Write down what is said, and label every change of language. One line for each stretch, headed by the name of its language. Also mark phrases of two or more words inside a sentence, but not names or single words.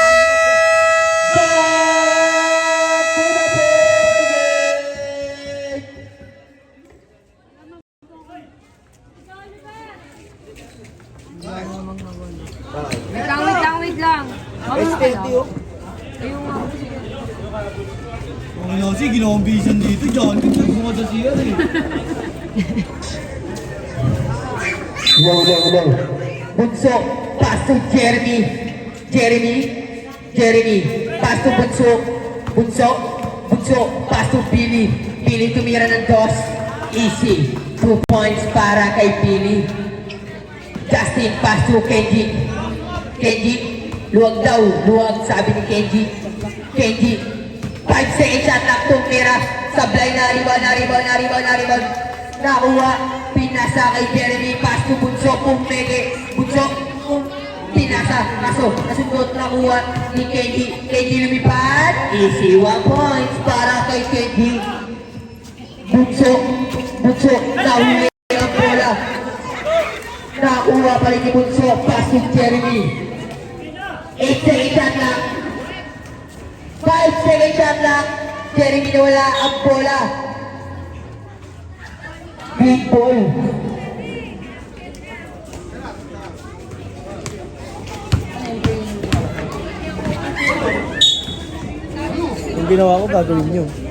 Filipino: Wait lang. Mamaya ka lang. Ayun nga. Ang nasi, ginawang vision dito, John. Nagsunod sa siya eh. Low. Bunso,
English: pass to Jeremy. Pass to Bunso, pass to Billy.
Filipino: Billy tumira ng dos. Easy. 2 points para kay Billy. Justin,
English: pass to
Filipino: Kenji, luwag daw. Luwag, sabi ni Kenji.
English: 5 seconds shot lock tumira.
Filipino: Sablay na rebound. Nakuha. Pinasa kay Jeremy.
English: Pass to
Filipino: Bunso. Bunso. Pinasa. Nasundot. Nakuha ni Kenji. Kenji lumipad. Easy 1 points para kay Kenji. Bunso. Nahuli ang bola. Nakuha pa rin ni Bunso.
English: Pass to Jeremy. 8 seconds shot lock. 5 seconds shot lock.
Filipino: Jeremy nawala ang bola.
English: Big ball.
Filipino: Yung ginawa ko, gagawin nyo.